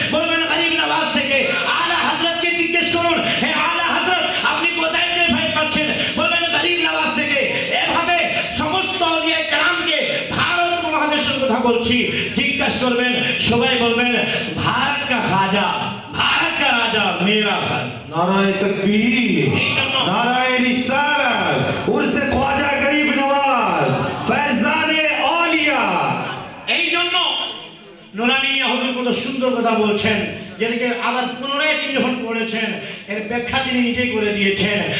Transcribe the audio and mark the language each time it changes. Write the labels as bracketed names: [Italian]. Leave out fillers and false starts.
[Bangla] বলবেন গরিব নওয়াজ থেকে। আলা হযরতকে জিজ্ঞেস করুন, হে আলা হযরত আপনি কোথায় থেকে ফয়েজ পাচ্ছেন? বলবেন গরিব নওয়াজ থেকে। এভাবে সমস্ত আউলিয়া কেরামকে ভারত মহাদেশের কথা বলছি জিজ্ঞাসা করবেন, সবাই বলবেন [Hindi] भारत का खाजा, भारत का राजा मेरा घर। नाराए तकबीर, नाराए रिसालत, उर्से ख्वाजा गरीब नवाज, फैजाने औलिया। [Bangla] এই জন্য নুরানি মিয়া হুজুর কত সুন্দর কথা বলছেন, যেটাকে আবার পুনরায় তিনি যখন পড়েছেন এর ব্যাখ্যা তিনি নিজেই করে দিয়েছেন।